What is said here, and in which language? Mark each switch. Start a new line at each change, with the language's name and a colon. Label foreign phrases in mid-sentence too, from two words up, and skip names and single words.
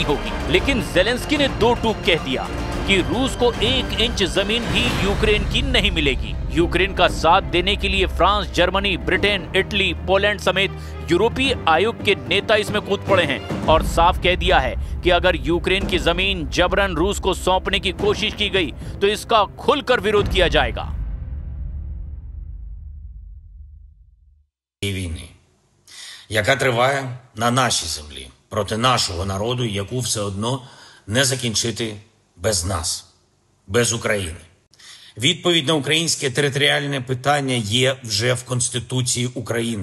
Hindi: लेकिन जेलेंस्की ने 2 टूक कह दिया कि कि रूस को 1 इंच जमीन भी यूक्रेन की नहीं मिलेगी। यूक्रेन का साथ देने के लिए फ्रांस, जर्मनी, ब्रिटेन, इटली, पोलैंड समेत यूरोपीय आयोग के नेता इसमें कूद पड़े हैं और साफ कह दिया है कि अगर यूक्रेन की जमीन जबरन रूस को सौंपने की कोशिश की गई तो इसका खुलकर विरोध किया जाएगा।
Ukrainian: Війни, яка триває на нашій землі, проти нашого народу, яку все одно не закінчити без нас, без України. Відповідь на українське територіальне питання є вже в Конституції України.